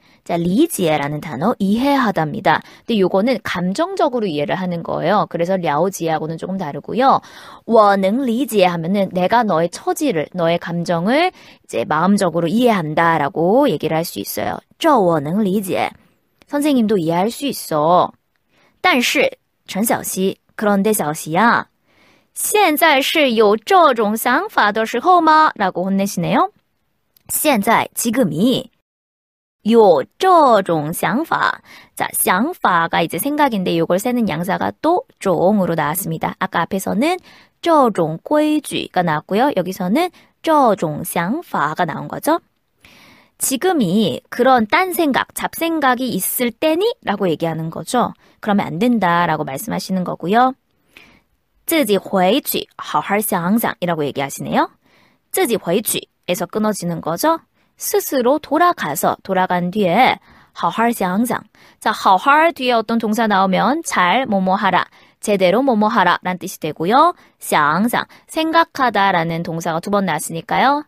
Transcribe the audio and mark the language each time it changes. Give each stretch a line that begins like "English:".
Korean: 자, 리지에라는 단어 이해하다입니다. 근데 요거는 감정적으로 이해를 하는 거예요. 그래서 랴오지하고는 조금 다르고요.
Chinese: 我能理解
Korean: 하면은 내가 너의 처지를, 너의 감정을 이제 마음적으로 이해한다라고 얘기를 할 수 있어요.
Chinese: 这我能理解.
Korean: 선생님도 이해할 수 있어.
Chinese: 但是陈小希,
Korean: 그런데 小希야,
Chinese: 现在是有这种想法的时候吗?
Korean: 라고 혼내시네요. 现在, 지금이
Chinese: 有这种想法.
Korean: 자, 想法가 이제 생각인데 이걸 쓰는 양사가 또 종으로 나왔습니다. 아까 앞에서는
Chinese: 这种规矩
Korean: 가 나왔고요. 여기서는
Chinese: 这种想法
Korean: 가 나온 거죠. 지금이 그런 딴 생각, 잡생각이 있을 때니? 라고 얘기하는 거죠. 그러면 안 된다라고 말씀하시는 거고요.
Chinese: 自己回去好好想想
Korean: 이라고 얘기하시네요.
Chinese: 自己回去
Korean: 에서 끊어지는 거죠. 스스로 돌아가서 돌아간 뒤에
Chinese: 好好想想.
Korean: 자, 好好 뒤에 어떤 동사 나오면 잘 뭐뭐 하라, 제대로 뭐뭐 하라 라는 뜻이 되고요. 想想, 생각하다 라는 동사가 두 번 나왔으니까요.